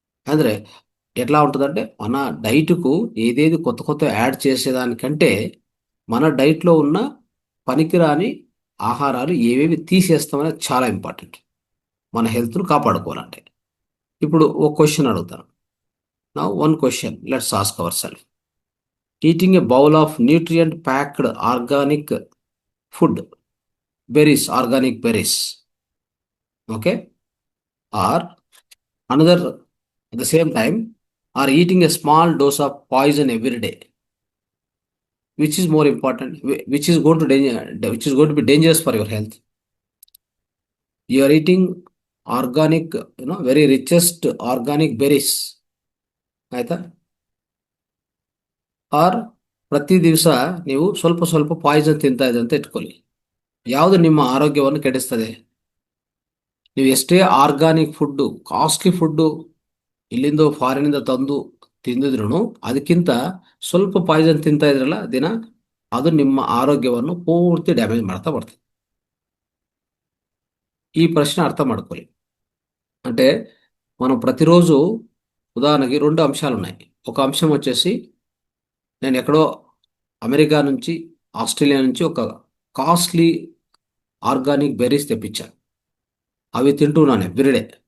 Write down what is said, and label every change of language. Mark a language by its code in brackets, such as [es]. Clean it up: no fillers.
[kn] ಅಂದರೆ [te] ఎట్లా ఉంటుందంటే మన డైట్కు ఏదేది కొత్త కొత్త యాడ్ చేసేదానికంటే మన డైట్లో ఉన్న పనికిరాని ఆహారాలు ఏవేవి తీసేస్తామనేది చాలా ఇంపార్టెంట్, మన హెల్త్ను కాపాడుకోవాలంటే. ఇప్పుడు ఒక క్వశ్చన్ అడుగుతాను. [en] నా one question, let's ask our self, eating a bowl of nutrient packed organic food, berries, organic berries, okay, or another at the same time, or eating a small dose of poison every day, which is more important, which is going to which is going to be dangerous for your health? You are eating organic, very richest organic berries, [kn] ಆಯ್ತಾ? R ಪ್ರತಿ ದಿವಸ ನೀವು ಸ್ವಲ್ಪ ಸ್ವಲ್ಪ Poisson ತಿಂತಾ ಇದೆ ಅಂತ ಇಟ್ಕೊಳ್ಳಿ, ಯಾವುದು ನಿಮ್ಮ ಆರೋಗ್ಯವನ್ನು ಕೆಡಿಸ್ತದೆ? ನೀವು ಎಷ್ಟೇ ಆರ್ಗಾನಿಕ್ ಫುಡ್ಡು, ಕಾಸ್ಟ್ಲಿ ಫುಡ್ಡು ಇಲ್ಲಿಂದ ಫಾರಿನಿಂದ ತಂದು ತಿಂದಿದ್ರು ಅದಕ್ಕಿಂತ ಸ್ವಲ್ಪ ಪಾಯ್ಸನ್ ತಿಂತಾ ಇದ್ರಲ್ಲ ದಿನ, ಅದು ನಿಮ್ಮ ಆರೋಗ್ಯವನ್ನು ಪೂರ್ತಿ ಡ್ಯಾಮೇಜ್ ಮಾಡ್ತಾ ಬರ್ತದೆ. [te] ఈ ప్రశ్న అర్థం [kn] ಮಾಡ್ಕೊಳ್ಳಿ. [te] అంటే మనం ప్రతిరోజు ఉదాహరణకి రెండు అంశాలు ఉన్నాయి. ఒక అంశం వచ్చేసి, నేను ఎక్కడో అమెరికా నుంచి, ఆస్ట్రేలియా నుంచి ఒక కాస్ట్లీ ఆర్గానిక్ బెర్రీస్ తెప్పించాను, అవి తింటున్నాను ఎవ్రీడే.